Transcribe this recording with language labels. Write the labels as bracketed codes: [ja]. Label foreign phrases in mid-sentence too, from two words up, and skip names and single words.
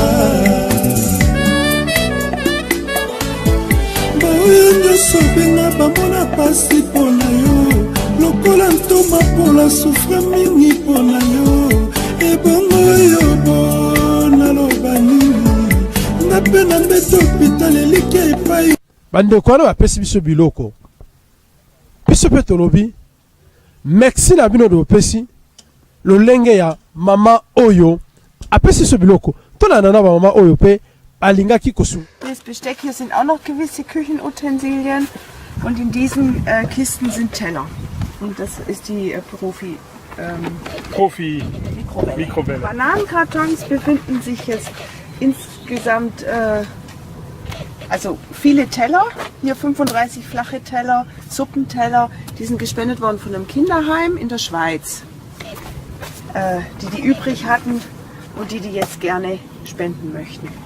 [ln] baoyo nyonso benga bamona pasi mpo na yo lokola ntoma mpola souffre mingi mpo na yo ebongo oyo bona loba nini nga mpe na mbeto hôpital eliki epai bandeko wana bapesi biso biloko biso mpe tolobi merci na bino de bopesi lolenge ya mama oyo apesi biso biloko tolanda na bamama oyo mpe balingaki kosunga. [de] Das Besteck hier sind auch noch gewisse Küchenutensilien und in diesen Kisten sind Teller. Und das ist die Profi. Profi Mikrowelle. Mikrowelle. Bananenkartons befinden sich jetzt insgesamt, also viele Teller, hier 35 flache Teller, Suppenteller, die sind gespendet worden von einem Kinderheim in der Schweiz, die übrig hatten und die jetzt gerne spenden möchten.